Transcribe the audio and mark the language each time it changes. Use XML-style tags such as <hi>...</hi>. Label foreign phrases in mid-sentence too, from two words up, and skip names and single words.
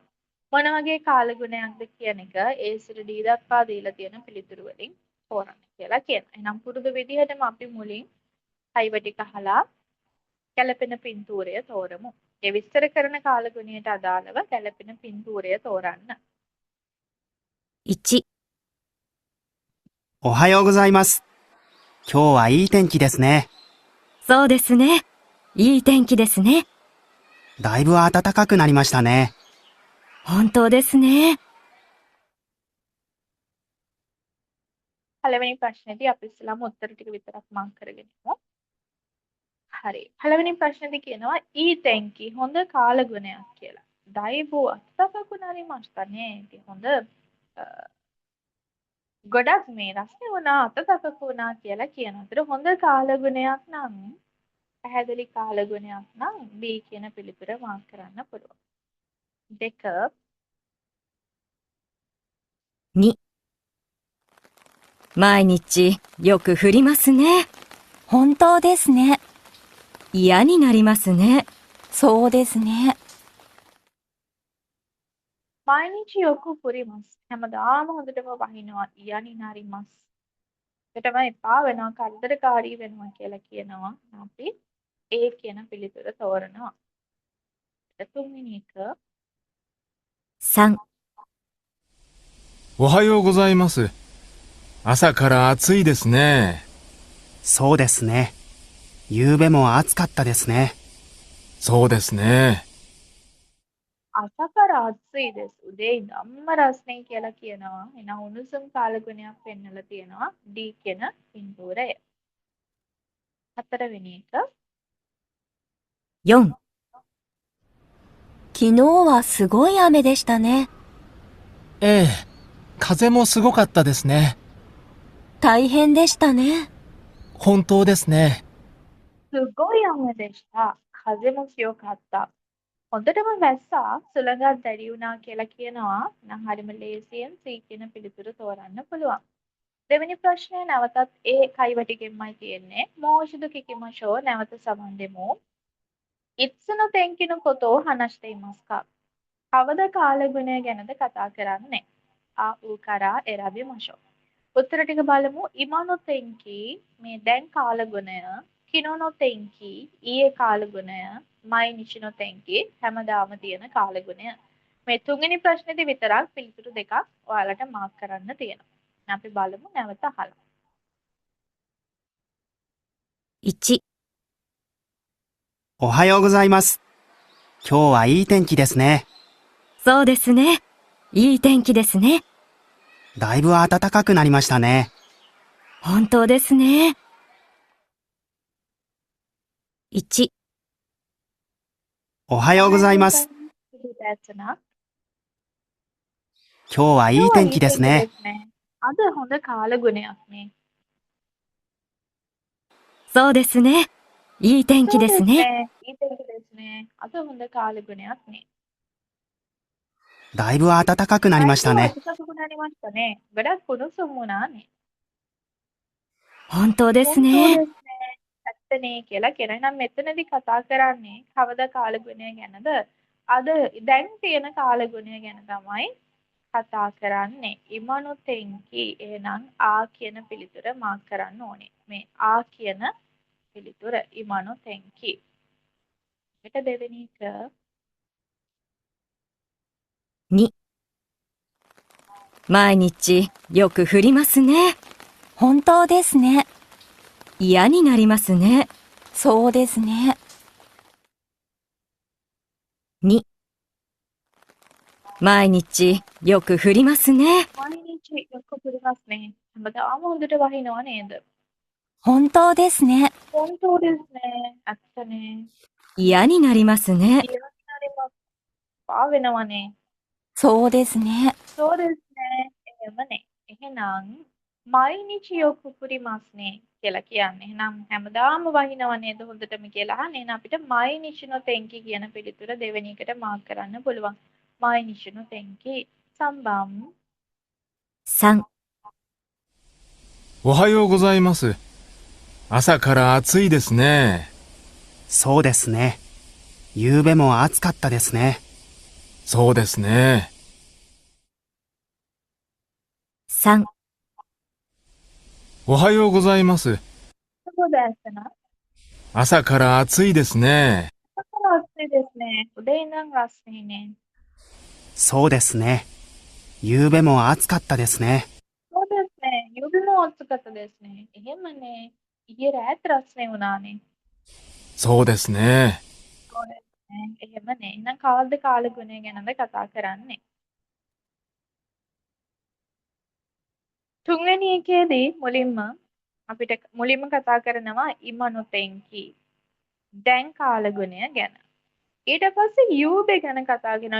<si>මොන වගේ කාලගුණයක්ද කියන එක ඒ සිට ඩී දක්වා දීලා තියෙන පිළිතුරු වලින් තෝරන්න කියලා කියනවා. එහෙනම් පුරුදු විදිහටම අපි මුලින් කයිව ටික අහලා ගැළපෙන පින්තූරය තෝරමු. ඒ විස්තර කරන කාලගුණයට අදාළව ගැළපෙන පින්තූරය තෝරන්න.</si> <ja>1、おはようございます。今日はいい天気ですね。そうですね。いい天気ですね。だいぶ暖かくなりましたね。本当ですね。</ja> <si>පළවෙනි ප්‍රශ්නේදී අපි ඉස්සෙල්ලාම උත්තර ටික විතරක් මං කරගෙන ඉමු. හරි. පළවෙනි ප්‍රශ්නේදී කියනවා</si> <ja>いい天気</ja> <si>හොඳ කාලගුණයක් කියලා.</si> <ja>だいぶ暖かくなりましたね.</ja> <si>ඉතින් හොඳ ගොඩක් මේ රස්නේ වුණා අත්තකක වුණා කියලා කියනවා. ඒතර හොඳ කාලගුණයක් නම් පැහැදිලි කාලගුණයක් නම් B කියන පිළිතුර මාක් කරන්න පුළුවන්. දෙක</si> <ja>2、毎日よく降りますね。本当ですね。嫌になりますね。そうですね。毎日よく降ります.</ja> <si>හැමදාම හොඳටම වහිනවා.</si> <ja>嫌になります.</ja> <si>ඒකටම එපා වෙනවා කරදරකාරී වෙනවා කියලා කියනවා. අපි A කියන පිළිතුර තෝරනවා. තුන්වෙනි එක</si> <ja>3、おはようございます。朝から暑いですね。そうですね。夕べも暑かったですね。そうですね。朝から暑いです</ja> <si>උදේ ඉඳන්ම රස්නේ කියලා කියනවා. එහෙනම් උණුසුම් කාලගුණයක් පෙන්වලා තියෙනවා D කියන පින්තූරය. හතරවෙනි එක</si> <ja>4、昨日はすごい雨でしたね。ええ、風もすごかったですね。大変でしたね。本当ですね。 සුගොයි雨でした.風も強かった.</ja> <si>හොඳටම වැස්සා සුළඟක් දැඩි වුණා කියලා කියනවා. නම් හරිම ලේසියෙන් C කියන පිළිතුර තෝරන්න පුළුවන්. දෙවෙනි ප්‍රශ්නය නැවතත් ඒ කයිව ටිකෙන්මයි තියෙන්නේ.</si> <ja>もう一度聞きましょう</ja> <si>නැවත සමන් දෙමු.</si> <ja>いつの天気のことを話していますか.</ja> <si>කවද කාලගුණය ගැනද කතා කරන්නේ?</si> <ja>ア、ウから選びましょう.</ja> <si>උත්තර ටික බලමු.</si> <ja>今の天気</ja> <si>මේ දැන් කාලගුණය.</si> <ja>昨日の天気</ja> <si>ඊයේ කාලගුණය.</si> <ja>毎日の天気</ja> <si>හැමදාම තියෙන කාලගුණය. මේ තුන්වෙනි ප්‍රශ්නේදී විතරක් පිළිතුරු දෙකක් ඔයාලට මාක් කරන්න තියෙනවා. අපි බලමු නැවත අහලා.</si> <ja>1、おはようございます。今日はいい天気ですね。そうですね。いい天気ですね。だいぶ暖かくなりましたね。本当ですね。1、おはようございます。 පිළිදැසන. 今日はいい天気ですね。</ja> <si>අද හොඳ කාලගුණයක් නේ.</si> <ja>そうですね。いい天気ですね。いい天気ですね。</ja> <si>අද හොඳ කාලගුණයක් නේ.</si> <ja>だいぶ暖かくなりましたね。</ja> <si>අතිශය අතිශයින්</si> <ja>なりましたね.</ja> <si>ගොඩක් උණුසුම් වුණා නේ.</si> <ja>本当です本当ね。ですね.</ja> <si>ඇත්තනේ කියලා කියන. එහෙනම් මෙතනදී කතා කරන්නේ කවදා කාලගුණය ගැනද? අද දැන් තියෙන කාලගුණය ගැන තමයි කතා කරන්නේ.</si> <ja>今の天気.</ja> <si>එහෙනම් ආ කියන පිළිතුර මාක් කරන්න ඕනේ. මේ ආ කියන පිළිතුර</si> <ja>今の天気.</ja> <si>ඊට දෙවෙනි එක</si> <ja>2、毎日よく降りますね。本当ですね。嫌になりますね。そうですね。 2、毎日よく降りますね。毎日よく降りますね.</ja> <si>හැමදාම හොඳට වහිනවා නේද?</si> <ja>本当ですね。本当ですね. ඇත්තනේ. 嫌になりますね。嫌になります.</ja> <si>පා වෙනවනේ.</si> <ja>そうですね。そうですね.</ja> <si>එහෙමනේ. එහෙනම්</si> <ja>毎日よく降りますね</ja> <si>කියලා කියන්නේ. එහෙනම් හැමදාම වහිනව නේද හොඳටම කියලා අහන්නේ. එහෙනම් අපිට</si> <ja>毎日の天気</ja> <si>කියන පිළිතුර දෙවෙනි එකට මාක් කරන්න පුළුවන්.</si> <ja>毎日の天気. 3番. 3、おはようございます。朝から暑いですね。そうですね。夕べも暑かったですね。そうですね。 3、おはようございます。そうですな. 朝から暑いですね。暑いですね.</ja> <si>උදේ ඉඳන් රස්නේනේ.</si> <ja>そうですね。夕べも暑かったですね。そうですね. යුබිම暑かったですね.</ja> <si>එහෙමනේ. ඊයේ රාත් රස්නේ වුණානේ.</si> <ja>そうですね。そうですね.</ja> <si>එහෙමනේ. එහෙනම් කවද්ද කාලගුණය ගැනද කතා කරන්නේ? තුන්වෙනි එකේදී මුලින්ම අපිට මුලින්ම කතා කරනවා</si> <ja>今の天気.</ja> <si>දැන් කාලගුණය ගැන. ඊට පස්සේ යූබේ ගැන කතා කරනවා.</si>